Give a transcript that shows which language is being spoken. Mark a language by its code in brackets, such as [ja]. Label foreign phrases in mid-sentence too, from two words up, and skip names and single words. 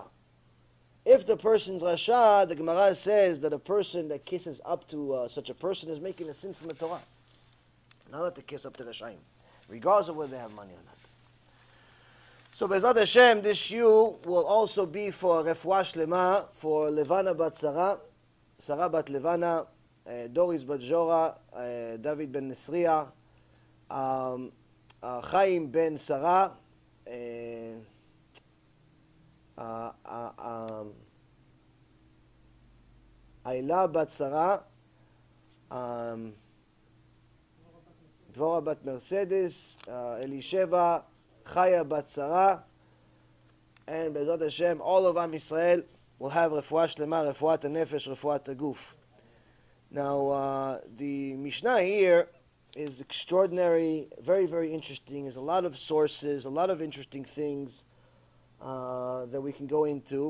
[en] If the person's Rasha, the Gemara says that a person that kisses up to such a person is making a sin from the Torah. Not let to kiss up to Rashaim, regardless of whether they have money or not. So [he] בעזרת השם, [en] this shiur will also be for [he] רפואה שלמה, [en] for Levana bat Sarah, Sarah bat Levana, Doris bat Jora, David ben Nesriya, Chaim ben Sarah, Ayla bat Sarah, Dvorah bat Mercedes, Elisheva, Chaya bat Sarah, and [he] בעזרת השם, [en] all of [he] עם ישראל [en] will have [he] רפואה שלמה, רפואת הנפש, רפואת הגוף. [en] Now, the Mishnah here is extraordinary, very, very interesting. There's a lot of sources, a lot of interesting things that we can go into.